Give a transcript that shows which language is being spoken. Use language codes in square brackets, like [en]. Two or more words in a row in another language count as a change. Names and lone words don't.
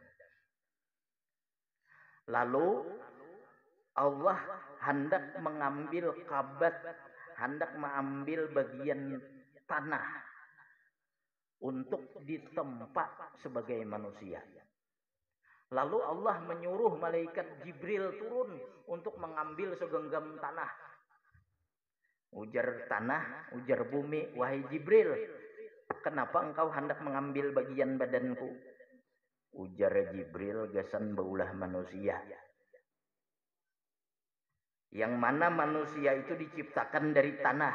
[id] Lalu Allah hendak mengambil kabat, hendak mengambil bagian tanah untuk ditempa sebagai manusia. Lalu Allah menyuruh malaikat Jibril turun untuk mengambil segenggam tanah. Ujar tanah, ujar bumi, wahai Jibril, kenapa engkau hendak mengambil bagian badanku? [bjn] Ujar Jibril, gasan baulah manusia. [id] Yang mana manusia itu diciptakan dari tanah.